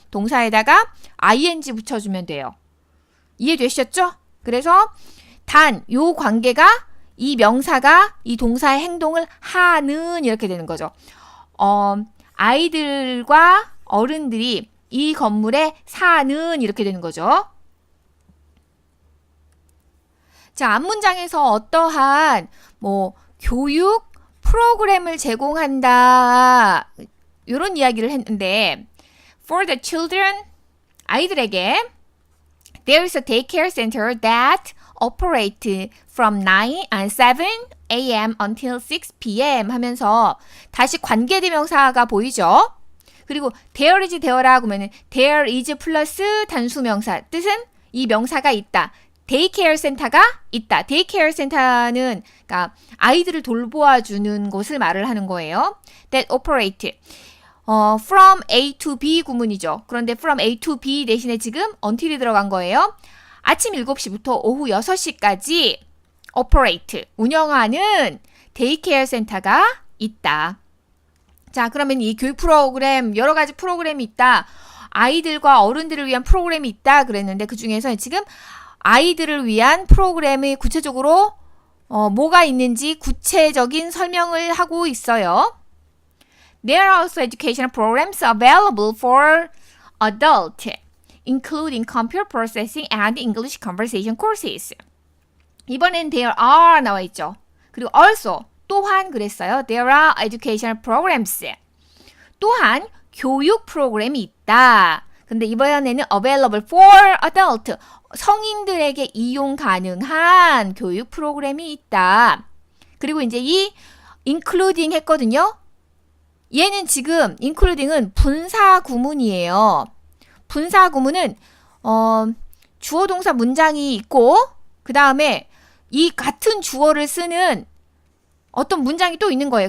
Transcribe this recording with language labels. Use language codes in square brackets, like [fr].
[ko] 동사에다가 ing 붙여주면 돼요. 이해되셨죠? 그래서 단 요 관계가 이 명사가 이 동사의 행동을 하는 이렇게 되는 거죠. 아이들과 어른들이 이 건물에 사는 이렇게 되는 거죠. 자, 앞문장에서 어떠한 교육 프로그램을 제공한다 이런 이야기를 했는데 [en] for the children [ko] 아이들에게 [en] there is a daycare center that operate from 7 a.m. until 6 p.m. [ko] 하면서 다시 관계대명사가 보이죠? 그리고 [en] there is [ko] there라고 하면 there is 플러스 단수명사 뜻은 이 명사가 있다. 데이케어 센터가 있다. 데이케어 센터는 그러니까 아이들을 돌보아주는 곳을 말을 하는 거예요. [en] That operate from A to B 구문이죠. [ko] 그런데 from A to B 대신에 지금 until이 들어간 거예요. 아침 7시부터 오후 6시까지 operate, 운영하는 데이케어 센터가 있다. 자, 그러면 이 교육 프로그램, 여러 가지 프로그램이 있다. 아이들과 어른들을 위한 프로그램이 있다 그랬는데 그 중에서 지금 아이들을 위한 프로그램이 구체적으로 뭐가 있는지 구체적인 설명을 하고 있어요. [en] There are also educational programs available for adults, including computer processing and English conversation courses. [ko] 이번엔 [en] there are [ko] 나와 있죠. 그리고 also 또한 그랬어요. [en] There are educational programs. [ko] 또한 교육 프로그램이 있다. 근데 이번에는 [en] available for adult. [ko] 성인들에게 이용 가능한 교육 프로그램이 있다. 그리고 이제 이 including 했거든요. 얘는 지금 including은 분사 구문이에요. 분사 구문은 주어 동사 문장이 있고 그 다음에 이 같은 주어를 쓰는 어떤 문장이 또 있는 거예요.